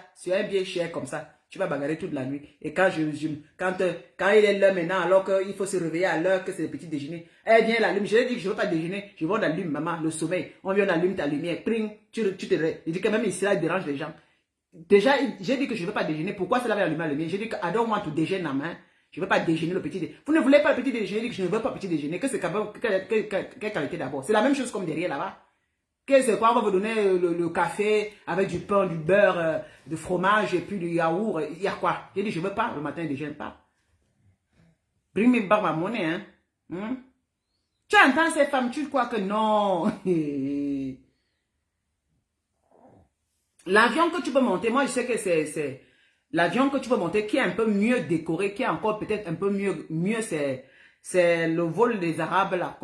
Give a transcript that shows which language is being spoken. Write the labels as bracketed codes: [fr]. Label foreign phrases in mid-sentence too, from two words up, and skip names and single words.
[fr] Sur un bien cher comme ça. Tu vas bagarrer toute la nuit. Et quand quand il est l'heure maintenant, alors qu'il faut se réveiller à l'heure que c'est le petit déjeuner, elle vient l'allume. Je lui ai dit que je ne veux pas déjeuner. Je veux l'allume, maman, le sommeil. On vient d'allumer ta lumière. Pring, tu te réveilles. Il dit que même ici, là, il dérange les gens. Déjà, j'ai dit que je ne veux pas déjeuner. Pourquoi cela va allumer la lumière? J'ai dit que [en] I don't want to [fr] déjeuner en main. Je ne veux pas déjeuner le petit déjeuner. Vous ne voulez pas le petit déjeuner? J'ai dit que je ne veux pas le petit déjeuner. Que c'est quelle qualité d'abord? C'est la même chose comme derrière là-bas. C'est quoi? On va vous donner le café avec du pain, du beurre, du fromage et puis du yaourt. Il y a quoi? J'ai dit, je ne veux pas. Le matin, je ne déjeune pas. [en] Bring me back [fr] ma monnaie, [en] hein? Tu entends ces femmes, tu crois que non? L'avion que tu peux monter, moi je sais que c'est l'avion que tu peux monter qui est un peu mieux décoré, qui est encore peut-être un peu mieux c'est le vol des Arabes là.